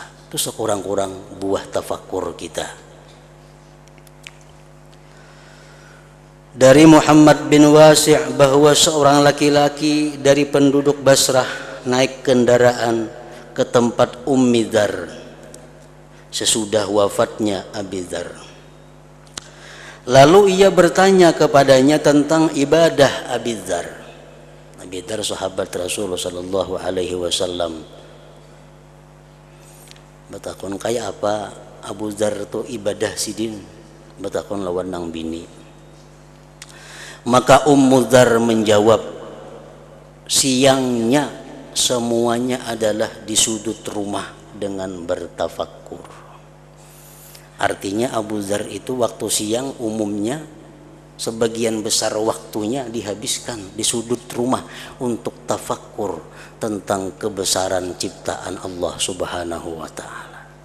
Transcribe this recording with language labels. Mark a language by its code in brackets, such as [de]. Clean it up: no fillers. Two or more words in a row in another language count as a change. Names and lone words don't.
[id] Itu sekurang-kurang buah tafakkur kita. Dari Muhammad bin Wasi' bahwa seorang laki-laki dari penduduk Basrah naik kendaraan ke tempat Ummi Dzar sesudah wafatnya Abi Dzar. Lalu ia bertanya kepadanya tentang ibadah Abi Dzar. Abi Dzar sahabat Rasulullah [ar] صلى الله عليه وسلم. [bjn] Batakon kaya apa Abu Dzar itu ibadah sidin? Batakon lawan nang bini. [id] Maka Ummu Dzar menjawab, siangnya semuanya adalah di sudut rumah dengan bertafakkur. Artinya Abu Dzar itu waktu siang umumnya sebagian besar waktunya dihabiskan di sudut rumah untuk tafakkur tentang kebesaran ciptaan Allah [ar] سبحانه وتعالى.